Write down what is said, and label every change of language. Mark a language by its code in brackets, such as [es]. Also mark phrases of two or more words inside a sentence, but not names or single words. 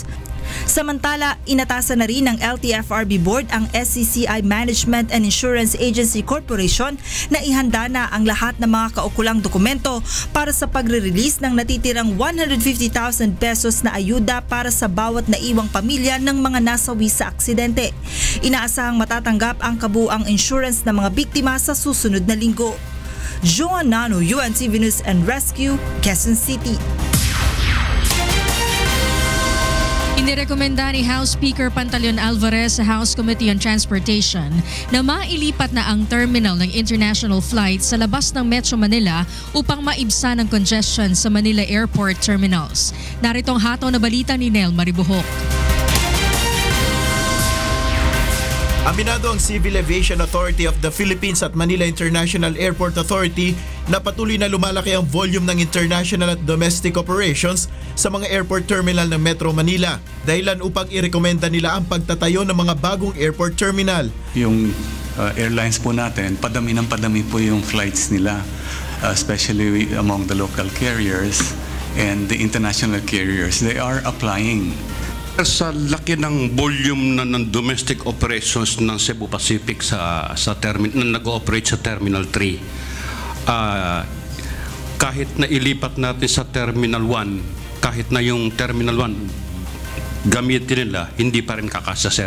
[tl] Samantala, inatasan na rin ng LTFRB Board ang SCCI Management and Insurance Agency Corporation na ihanda na ang lahat ng mga kaukulang dokumento para sa pagre-release ng natitirang 150,000 pesos na ayuda para sa bawat naiwang pamilya ng mga nasawi sa aksidente. Inaasahang matatanggap ang kabuuang insurance ng mga biktima sa susunod na linggo. Joanne Nano, UNTV News and Rescue, Quezon City. Inirekomenda ni House Speaker Pantaleon Alvarez sa House Committee on Transportation na mailipat na ang terminal ng [en] international flight [tl] sa labas ng Metro Manila upang maibsan ang congestion sa Manila Airport terminals. Narito ang hataw na balita ni Nel Maribuhok. Aminado ang Civil Aviation Authority of the Philippines at Manila International Airport Authority na patuloy na lumalaki ang volume ng international at [en] domestic operations [tl] sa mga [en] airport terminal [tl] ng Metro Manila, dahilan upang irekomenda nila ang pagtatayo ng mga bagong [en] airport terminal. [tl] Yung airlines po natin, padami ng padami po yung flights nila, [en] especially among the local carriers and the international carriers. They are applying. [tl] Sa laki ng volume ng [en] domestic operations [tl] ng Cebu Pacific sa terminal na nag-ooperate sa Terminal 3, kahit na ilipat natin sa Terminal 1, kahit na yung Terminal 1 gamitin nila, hindi pa rin kakasa, sir.